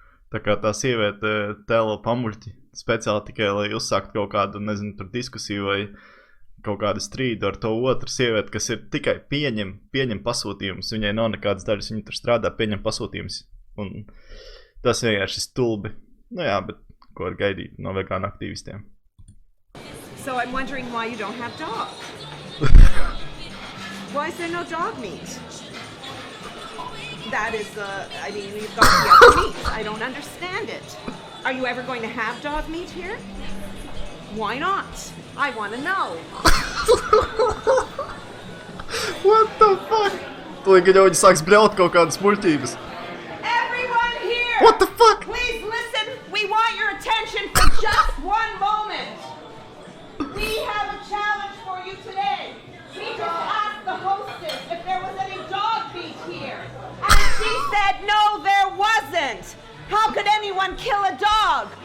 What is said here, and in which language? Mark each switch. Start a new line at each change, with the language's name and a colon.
Latvian: Tā kā tā sieviete tēlo pamuļķi speciāli tikai, lai uzsākt kaut kādu, nezinu, tur diskusiju vai kaut kādu strīdu ar to otru sievieti, kas ir tikai pieņem pasūtījumus. Viņai nav nekādas daļas, viņa tur strādā, pieņem pasūtījumus. Un tas vienkārši stulbi. Nu jā, bet ko var gaidīt no vegāna aktīvistiem?
English: So I'm wondering why you don't have dogs. Why is there no dog meat? That is, I mean, you've got the other meat. I don't understand it. Are you ever going to have dog meat here? Why not? I want to know. What the fuck?
Latvian: Tūlīt, kad jau viņi sāks bļaut kaut kādas muļķības.
English: Everyone here! What the fuck? Please listen. We want your attention for just one moment. We have a challenge for you today. We just asked the hostess if there was any dog meat here. And she said no, there wasn't. How could anyone kill a dog?